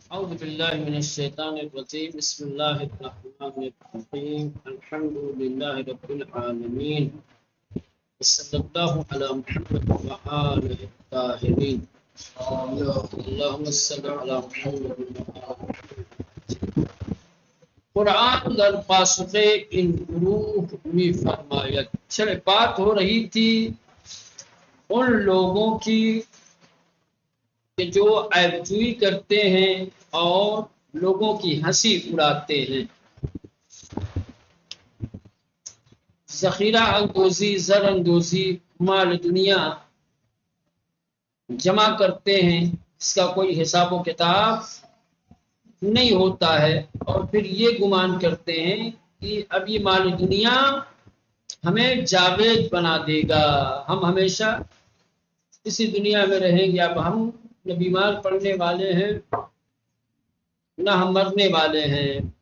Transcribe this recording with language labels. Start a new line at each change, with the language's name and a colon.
Arabic: أعوذ بالله من الشيطان الرجيم بسم الله الرحمن الرحيم الحمد لله رب العالمين وصلى الله على محمد وآله الطاهرين اللهم صل على محمد وآل محمد.
Urdu: قرآن در پاسخ ان گروہ میں فرمایت. چلے بات ہو رہی تھی ان لوگوں کی کہ جو عیب جوئی کرتے ہیں اور لوگوں کی ہنسی اڑاتے ہیں، ذخیرہ اندوزی، زر اندوزی، مال دنیا جمع کرتے ہیں، اس کا کوئی حساب و کتاب نہیں ہوتا ہے، اور پھر یہ گمان کرتے ہیں کہ اب یہ مال دنیا ہمیں جاوید بنا دے گا، ہم ہمیشہ اسی دنیا میں رہیں گے، اب ہم نہ بیمار پڑنے والے ہیں نہ ہم مرنے والے ہیں.